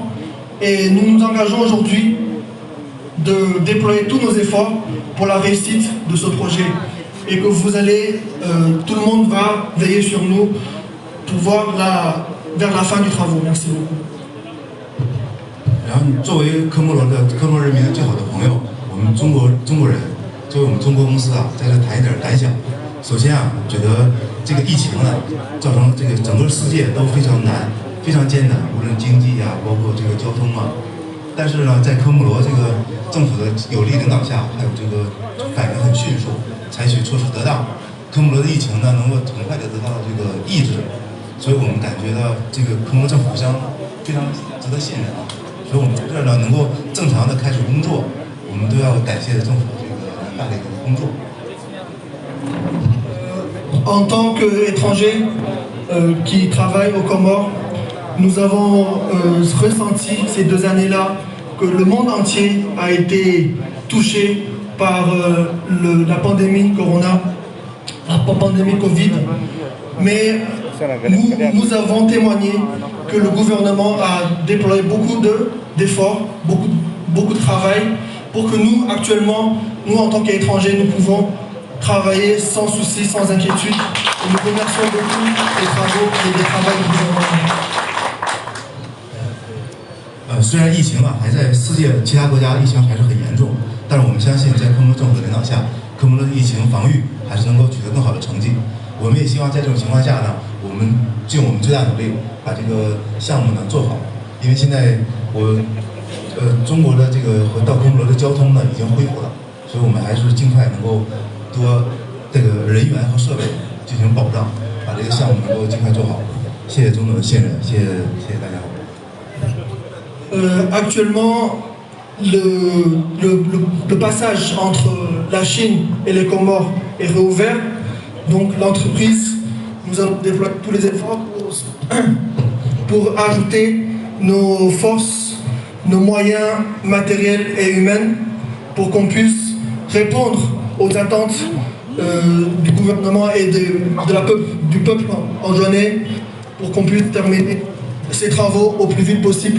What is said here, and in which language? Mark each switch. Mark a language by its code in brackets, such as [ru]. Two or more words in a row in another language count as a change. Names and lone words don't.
[fr] Et nous nous engageons aujourd'hui de déployer tous nos efforts pour la réussite de ce projet. Et que vous allez, tout le monde va veiller sur nous pour voir vers la fin du travaux. Merci beaucoup. [zh] 然后，作为科莫人民的最好的朋友，我们中国人，作为我们中国公司啊，在这谈一点感想。首先啊，觉得这个疫情呢，造成这个整个世界都非常难、非常艰难，无论经济啊，包括这个交通啊。但是呢，在科莫罗这个政府的有力领导下，还有这个反应很迅速，采取措施得当，科莫罗的疫情呢能够很快的得到这个抑制，所以我们感觉到这个科莫罗政府非常值得信任啊。所以我们在这儿呢能够正常的开始工作，我们都要感谢政府这个办理的工作。 [fr] En tant qu'étrangers qui travaillent aux Comores, nous avons ressenti ces 2 années-là que le monde entier a été touché par la pandémie Corona, la pandémie Covid. Mais nous avons témoigné que le gouvernement a déployé beaucoup d'efforts, beaucoup de travail pour que nous, actuellement, nous en tant qu'étrangers, nous pouvons travailler sans souci, sans inquiétude. Et nous remercions beaucoup des travaux et des travaux du gouvernement. [zh] 虽然疫情啊还在世界其他国家疫情还是很严重，但是我们相信在科莫罗政府的领导下，科莫罗的疫情防御还是能够取得更好的成绩。我们也希望在这种情况下呢，我们尽我们最大努力把这个项目呢做好。因为现在中国的这个到科莫罗的交通呢已经恢复了，所以我们还是尽快能够多这个人员和设备进行保障，把这个项目能够尽快做好。谢谢总统的信任，谢谢大家。 [fr] Actuellement, le passage entre la Chine et les Comores est réouvert. Donc l'entreprise, nous allons déployer tous les efforts pour ajouter nos forces, nos moyens matériels et humains pour qu'on puisse répondre aux attentes du gouvernement et du peuple enjouanais pour qu'on puisse terminer ces travaux au plus vite possible.